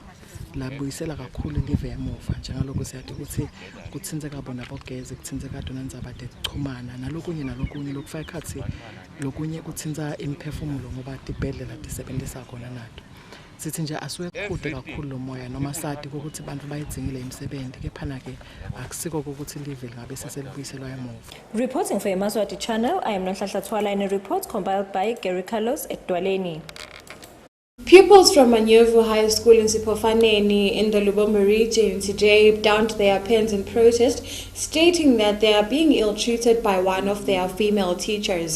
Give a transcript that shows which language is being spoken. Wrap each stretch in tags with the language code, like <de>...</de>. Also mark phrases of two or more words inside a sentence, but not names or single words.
<ss>Labuyisela kakhulu live emuva njengalokho siyathi ukuthi kuthinzeka bona bogeze kuthinzeka dona indzaba zokuxhumana nalokunye lokufaka ikhathi lokunye kuthinza imphefumulo ngoba tibhedlela tisebenzisa khona nato. Sithi nje asiwekhude kakhulu lo moya noma sathi ukuthi abantu bayidingile imisebenzi kephana ke akusiko ukuthi live ngabe seselibuyiselwa emuva.</ss> <en>Reporting for Yemaswati channel, I am Nonhlanhla Thwala in a report compiled by Gary Carlos at Dwaleni. Pupils from Manyovu High School in Sipofaneni in the Lubombo region today donned their pens in protest, stating that they are being ill-treated by one of their female teachers.</en>